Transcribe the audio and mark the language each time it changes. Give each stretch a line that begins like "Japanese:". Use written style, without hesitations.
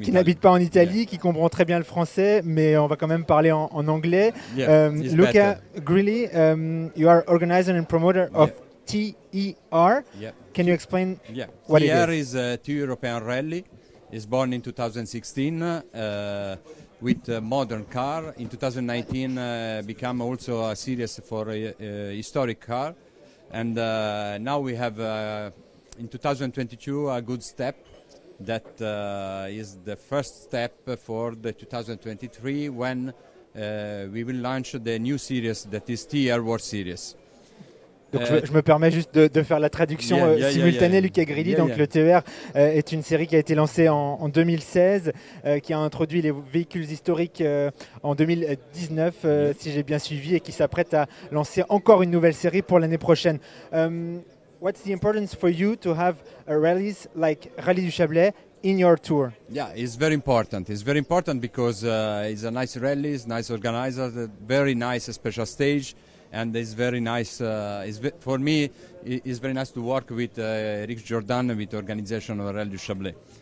French: qui n'habite pas en Italie, qui comprend très bien le français, mais on va quand même parler en anglais.
English: Luca Grilli, you are organizer and promoter of TER. Can you explain what it is? TER is a Tour European Rally. Is born in 2016 with a modern car. In 2019 become also a series for a historic car. And now we have in 2022 a good step that is the first step for the 2023 when we will launch the new series that is TER World Series.
French: Donc je me permets juste de faire la traduction simultanée. Luca Grilli, donc le TER est une série qui a été lancée en 2016, qui a introduit les véhicules historiques en 2019, si j'ai bien suivi, et qui s'apprête à lancer encore une nouvelle série pour l'année prochaine.
English: What's the importance for you to have a rallies like Rallye du Chablais in your tour? Yeah, it's very important. It's very important because it's a nice rally, it's nice organizer, very nice special stage. And it's very nice. For me, it's very nice to work with Eric Jordan with the organization of Rallye du Chablais.